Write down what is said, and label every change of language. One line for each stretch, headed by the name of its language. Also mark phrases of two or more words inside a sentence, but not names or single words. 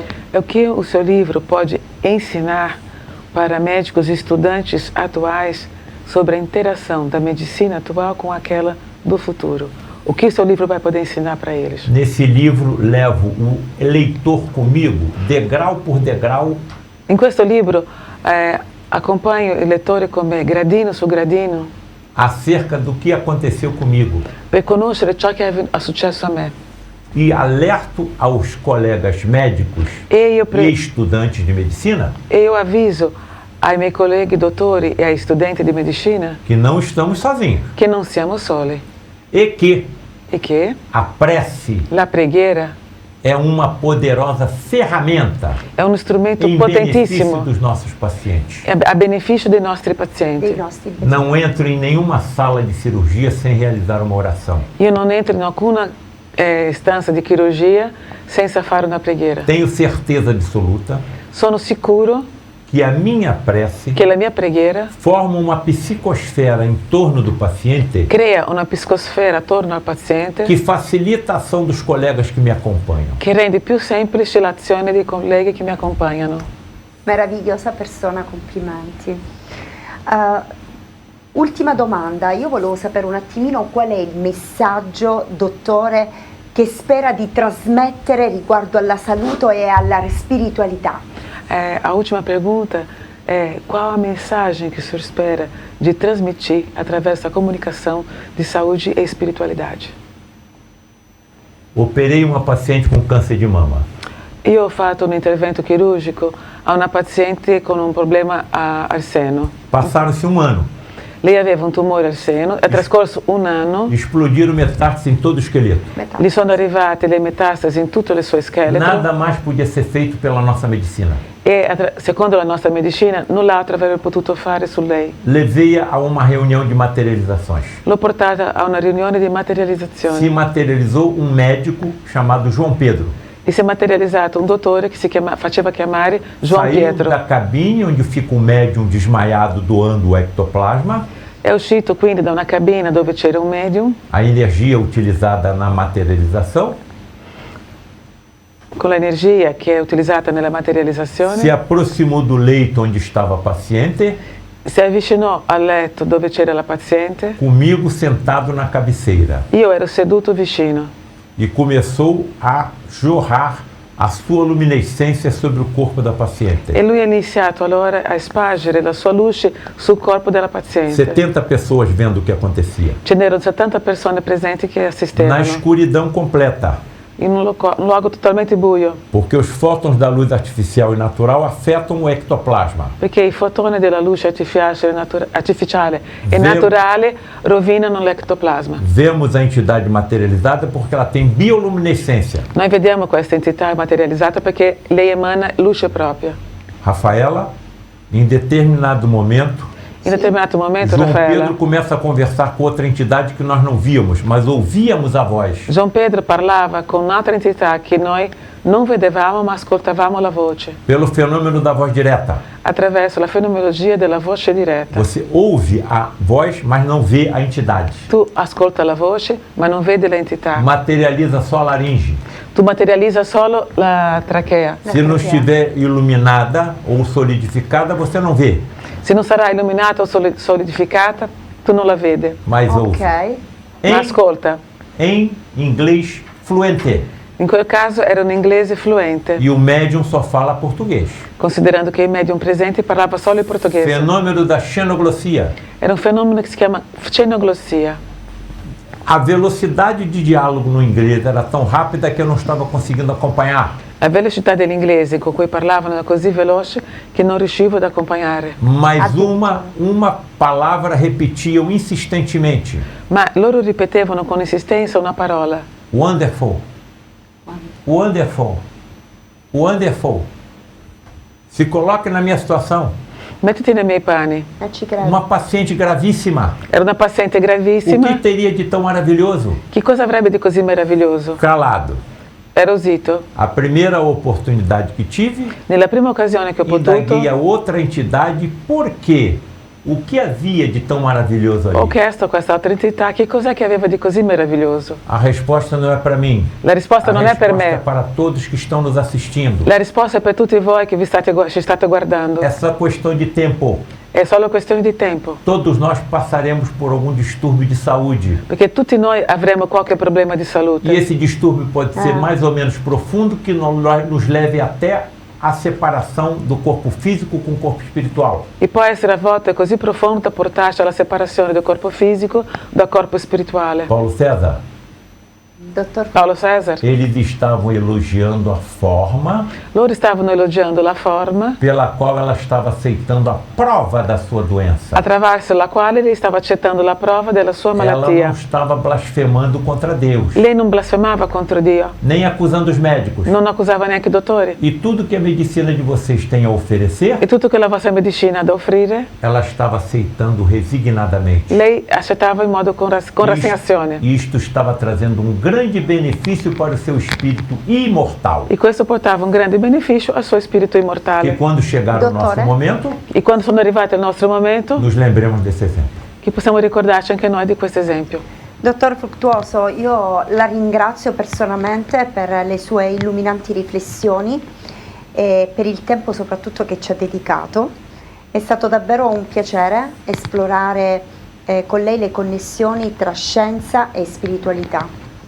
Portuguese: É o que o seu livro pode ensinar para médicos e estudantes atuais sobre a interação da medicina atual com aquela do futuro. O que o seu livro vai poder ensinar para eles? Nesse livro, levo o leitor comigo, degrau por degrau,
Italian: In questo libro acompanho il lettore come gradino su gradino
Portuguese: acerca do que aconteceu comigo.
Italian: per conoscere ciò che è successo a me.
Portuguese: E alerto aos colegas médicos
Italian: E io,
Portuguese: e estudantes de medicina eu aviso
Italian: ai miei colleghi dottori e ai studenti di medicina
Portuguese: que não estamos sozinhos
Italian: che non siamo soli
Portuguese: e que
Italian: e che
Portuguese: a prece
Italian: la preghiera
Portuguese: é uma poderosa ferramenta
Italian: è uno strumento
Portuguese: em benefício
Italian: potentissimo
Portuguese: dos nossos pacientes.
Italian: a beneficio dei nostri Dei pazienti. nostri
Portuguese: Não entro em nenhuma sala de cirurgia sem realizar uma oração.
Italian: Io non entro in alcuna stanza di chirurgia senza fare una preghiera.
Portuguese: Tenho certeza absoluta
Italian: Sono sicuro
Portuguese: que a minha prece
Italian: che la mia preghiera
Portuguese: forma uma psicosfera em torno do paciente
Italian: crea una psicosfera attorno al paziente
Portuguese: que facilita a ação dos colegas que me acompanham.
Italian: che rende più semplice l'azione dei colleghi che mi accompagnano. Meravigliosa persona, complimenti. Ultima domanda, io volevo sapere un attimino qual è il messaggio, dottore, che spera di trasmettere riguardo alla salute e alla spiritualità.
Portuguese: A última pergunta é qual a mensagem que o senhor espera de transmitir através da comunicação de saúde e espiritualidade? Operei uma paciente com câncer de mama.
Italian: Io ho fatto un intervento chirurgico a una paziente con un problema al seno.
Portuguese: Passaram-se um ano.
Italian: Lei aveva un tumore al seno, è trascorso un anno,
Portuguese: Explodiram metástase em todo o esqueleto.
Italian: gli sono arrivate le metastasi in tutto il suo scheletro
Portuguese: Nada mais podia ser feito pela nossa medicina.
Italian: e secondo la nostra medicina null'altro avrebbe potuto fare su lei.
Portuguese: Levei-a a uma reunião de materializações.
Italian: L'ho portata a una riunione di
Portuguese: Se
Italian: materializzazione
Portuguese: materializou um médico chamado João Pedro.
Italian: e si è materializzato un dottore che faceva chiamare João
Portuguese: Saiu
Italian: Pietro.
Portuguese: da cabine onde fica um médium desmaiado doando o ectoplasma,
Italian: È uscito quindi da una cabina dove c'era un medium
Portuguese: a energia utilizada na materialização,
Italian: con l'energia che è utilizzata nella
Portuguese: se
Italian: materializzazione,
Portuguese: aproximou do leito onde estava a paciente,
Italian: si avvicinò al letto dove c'era la paziente,
Portuguese: comigo sentado na cabeceira,
Italian: io ero seduto vicino
Portuguese: e começou a jorrar a sua luminescência sobre o corpo da paciente.
Italian: e lui ha iniziato allora a spargere la sua luce sul corpo della paziente.
Portuguese: 70 pessoas vendo o que acontecia.
Italian: Ce n'erano 70 persone presenti che
Portuguese: Na
Italian: assistevano
Portuguese: escuridão completa,
Italian: in un luogo totalmente buio,
Portuguese: porque os fótons da luz artificial e natural afetam o ectoplasma.
Italian: perché i fotoni della luce artificiale e Vero. naturale rovinano l'ectoplasma.
Portuguese: Vemos a entidade materializada porque ela tem bioluminescência.
Italian: Noi vediamo questa entità materializzata perché lei emana luce propria.
Portuguese: Rafaela, em determinado momento,
Italian: In determinato momento,
Portuguese: João
Italian: Raffaella,
Portuguese: Pedro começa a conversar com outra entidade que nós não víamos, mas ouvíamos a voz.
Italian: João Pedro parlava con un'altra entità che noi non vedevamo ma ascoltavamo la voce,
Portuguese: Pelo fenômeno da voz direta.
Italian: attraverso la fenomenologia della voce diretta.
Portuguese: Você ouve a voz, mas não vê a entidade.
Italian: Tu ascolta la voce ma non vedi l'entità.
Portuguese: Materializa só a laringe.
Italian: Tu materializza solo la trachea.
Portuguese: Se não estiver iluminada ou solidificada, você não vê,
Italian: Se non sarà illuminata o solidificata, tu non la vedi,
Portuguese: mas ouve. Ok.
Italian: ma ascolta.
Portuguese: Em inglês fluente.
Italian: In quel caso era un inglese fluente,
Portuguese: E o médium só fala português.
Italian: considerando che il medium presente parlava solo il portoghese.
Portuguese: Fenômeno da xenoglossia.
Italian: Era un fenomeno che si chiama xenoglossia.
Portuguese: A velocidade de diálogo no inglês era tão rápida que eu não estava conseguindo acompanhar.
Italian: La velocità dell'inglese con cui parlavano era così veloce che non riuscivo ad accompagnare.
Portuguese: Mas uma palavra repetiam insistentemente.
Italian: Ma loro ripetevano con insistenza una parola.
English: Wonderful. Wonderful. Wonderful.
Portuguese: Se coloque na minha situação.
Italian: Mettiti nei miei panni. Ci credo.
Portuguese: Uma paciente gravíssima.
Italian: Era una paziente
Portuguese: O que
Italian: gravissima.
Portuguese: teria de tão maravilhoso?
Italian: Che cosa avrebbe di così meraviglioso?
Portuguese: Calado.
Italian: Ero zitto.
Portuguese: A primeira oportunidade que tive,
Italian: Nella prima occasione che ho
Portuguese: indaguei
Italian: potuto,
Portuguese: a outra entidade por quê? O que havia de tão maravilhoso
Italian: ho
Portuguese: ali?
Italian: chiesto a questa altra entità che cos'è che aveva di così meraviglioso.
Portuguese: A resposta não é para mim.
Italian: La risposta
Portuguese: A
Italian: non è per
Portuguese: resposta é
Italian: me,
Portuguese: para todos que estão nos assistindo.
Italian: la risposta è per tutti voi che ci state guardando.
Portuguese: É só questão de tempo.
Italian: È solo questione di tempo,
Portuguese: Todos nós passaremos por algum distúrbio de saúde.
Italian: perché tutti noi avremo qualche problema di
Portuguese: E
Italian: salute.
Portuguese: esse distúrbio pode ser mais ou menos profundo, que nos leve até a separação do corpo físico com o corpo espiritual.
Italian: E può essere a volte così profondo da portarci alla separazione del corpo fisico dal corpo spirituale.
Portuguese: Paulo César,
Italian: Dottor Paolo Cesar,
Portuguese: eles estavam elogiando a forma
Italian: loro stavano elogiando la forma
Portuguese: pela qual ela estava aceitando a prova da sua doença.
Italian: attraverso la quale lei stava accettando la prova della sua
Portuguese: Ela
Italian: malattia.
Portuguese: não estava blasfemando contra Deus,
Italian: Lei non blasfemava contro Dio,
Portuguese: nem acusando os médicos.
Italian: non accusava neanche i dottori.
Portuguese: E tudo que a medicina de vocês tem a oferecer,
Italian: E tutto che la vostra medicina ha da offrire,
Portuguese: ela estava aceitando resignadamente.
Italian: lei accettava in modo con rassegnazione.
Portuguese: Isto estava trazendo um grande benefício para o seu espírito imortal.
Italian: E questo portava un grande beneficio al suo spirito
Portuguese: Que
Italian: immortale.
Portuguese: quando chegar o nosso
Italian: Dottore?
Portuguese: momento,
Italian: E quando sono arrivati al nostro momento,
Portuguese: nos lembremos desse exemplo.
Italian: che possiamo ricordarci anche noi di questo esempio. Dottor Fructuoso, io la ringrazio personalmente per le sue illuminanti riflessioni e per il tempo soprattutto che ci ha dedicato. È stato davvero un piacere esplorare con lei le connessioni tra scienza e spiritualità.